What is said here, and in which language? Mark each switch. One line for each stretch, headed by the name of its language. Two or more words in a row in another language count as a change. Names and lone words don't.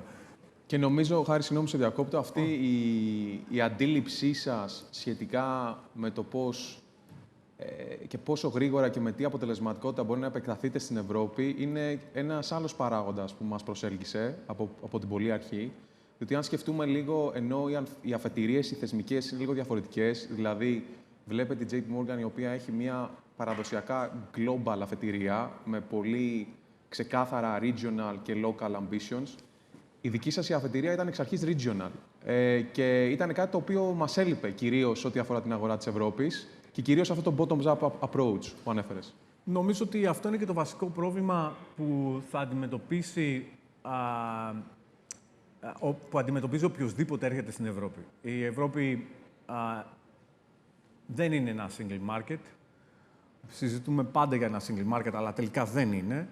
Greek: Και νομίζω, Χάρη, συγγνώμη σε διακόπτω, αυτή η αντίληψή σας σχετικά με το πώς και πόσο γρήγορα και με τι αποτελεσματικότητα μπορεί να επεκταθείτε στην Ευρώπη είναι ένας άλλος παράγοντας που μας προσέλκυσε από την πολύ αρχή. Διότι αν σκεφτούμε λίγο, ενώ οι αφετηρίες, οι θεσμικές είναι λίγο διαφορετικές, δηλαδή βλέπετε τη JP Morgan η οποία έχει μια παραδοσιακά global αφετηρία με πολύ ξεκάθαρα regional και
English: local ambitions.
Greek: Η δική σας η αφετηρία ήταν εξ αρχής regional και ήταν κάτι το οποίο μας έλειπε κυρίως ό,τι αφορά την αγορά της Ευρώπης και κυρίως αυτό το
English: bottoms-up approach
Greek: που ανέφερες. Νομίζω ότι αυτό είναι και το βασικό πρόβλημα που θα αντιμετωπίσει που αντιμετωπίζει οποιοδήποτε έρχεται στην Ευρώπη. Η Ευρώπη δεν είναι ένα
English: single market.
Greek: Συζητούμε πάντα για ένα
English: single market,
Greek: αλλά τελικά δεν είναι.